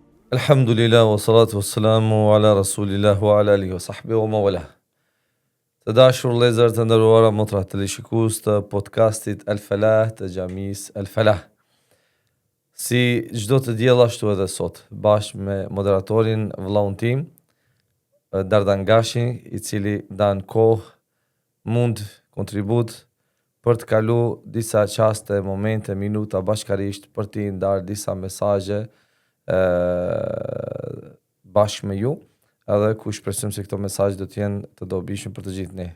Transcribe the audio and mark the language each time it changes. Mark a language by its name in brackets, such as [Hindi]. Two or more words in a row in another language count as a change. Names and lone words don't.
[Arabic] الحمد لله والصلاة والسلام على رسول الله وعلى آله وصحبه ومن والاه. [Albanian] Të dashur vëllezër të nderuara motra televizikues të podcastit Al Falah të Xhamis Al Falah. Si çdo të diell ashtu edhe sot, bashkë me moderatorin vëllaun tim Dardan Gashi, i cili ndan kohë, mund, kontribut për të kalu disa qaste, momente, minuta bashkarisht për t'i ndarë disa mesazhe bashkë me ju, edhe ku shpresojmë se këto mesazhe do të jenë të dobishme për të gjithë ne.